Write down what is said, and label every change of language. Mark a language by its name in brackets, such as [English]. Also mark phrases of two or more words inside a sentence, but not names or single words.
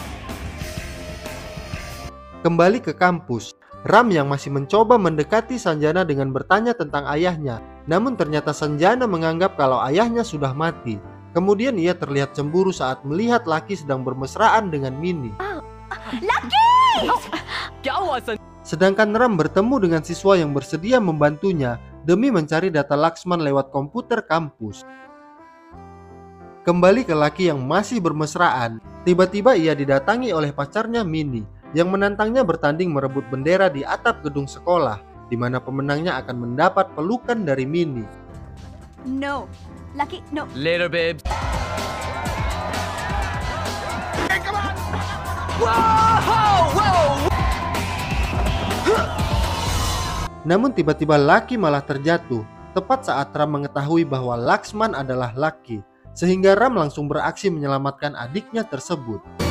[Indonesian] Kembali ke kampus, Ram yang masih mencoba mendekati Sanjana dengan bertanya tentang ayahnya. Namun ternyata Sanjana menganggap kalau ayahnya sudah mati. Kemudian ia terlihat cemburu saat melihat Lucky sedang bermesraan dengan Mini. Lucky! [Hindi] क्या हुआ सन? [Indonesian] Sedangkan Ram bertemu dengan siswa yang bersedia membantunya demi mencari data Laksman lewat komputer kampus. Kembali ke Lucky yang masih bermesraan, tiba-tiba ia didatangi oleh pacarnya Mini yang menantangnya bertanding merebut bendera di atap gedung sekolah, di mana pemenangnya akan mendapat pelukan dari Mini. [English] No, Lucky, no. Later, babes. [Indonesian] Namun tiba-tiba Lucky malah terjatuh, tepat saat Ram mengetahui bahwa Laksman adalah Lucky, sehingga Ram langsung beraksi menyelamatkan adiknya tersebut.